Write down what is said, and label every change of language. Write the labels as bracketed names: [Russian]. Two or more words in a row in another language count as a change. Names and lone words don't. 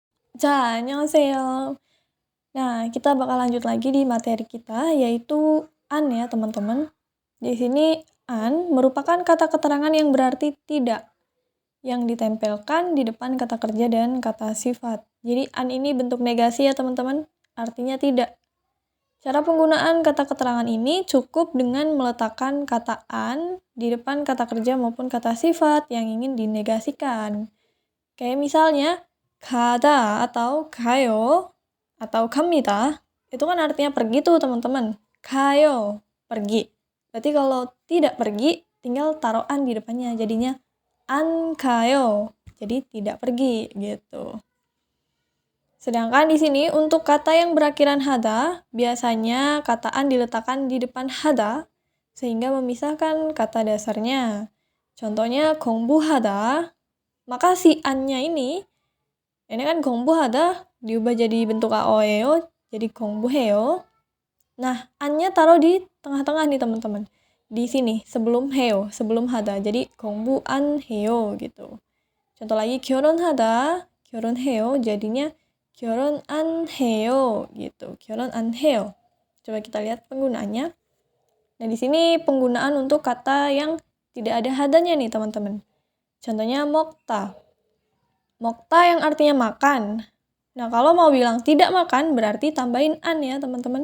[Korean] 자, 안녕하세요. [Indonesian] Nah, kita bakal lanjut lagi di materi kita, yaitu an ya, teman-teman. Di sini an merupakan kata keterangan yang berarti tidak, yang ditempelkan di depan kata kerja dan kata sifat. Jadi an ini bentuk negasi ya, teman-teman. Artinya tidak. Cara penggunaan kata keterangan ini cukup dengan meletakkan kata an di depan kata kerja maupun kata sifat yang ingin dinegasikan. Kayak misalnya, 가다 atau 가요 atau 갑니다. Itu kan artinya pergi tuh, teman-teman. 가요, pergi. Berarti kalau tidak pergi, tinggal taruh an di depannya. Jadinya [Korean] 안 가요. [Indonesian] Jadi tidak pergi gitu. Sedangkan di sini untuk kata yang berakhiran hada, biasanya kata an diletakkan di depan hada sehingga memisahkan kata dasarnya. Contohnya 공부하다. Maka si an-nya ini kan 공부하다 diubah jadi bentuk aoeo, jadi 공부해요. Nah, an-nya taruh di tengah-tengah nih, teman-teman. Di sini, sebelum 해요, sebelum hada. Jadi 공부안해요 gitu. Contoh lagi, [Korean] 결혼하다, 결혼해요. [Indonesian] Jadinya 결혼안해요 gitu. [Korean] 결혼안해요. [Indonesian] Coba kita lihat penggunaannya. Nah, di sini penggunaan untuk kata yang tidak ada hadanya nih, teman-teman. Contohnya 먹다. Mokta yang artinya makan. Nah, kalau mau bilang tidak makan, berarti tambahin an ya, teman-teman.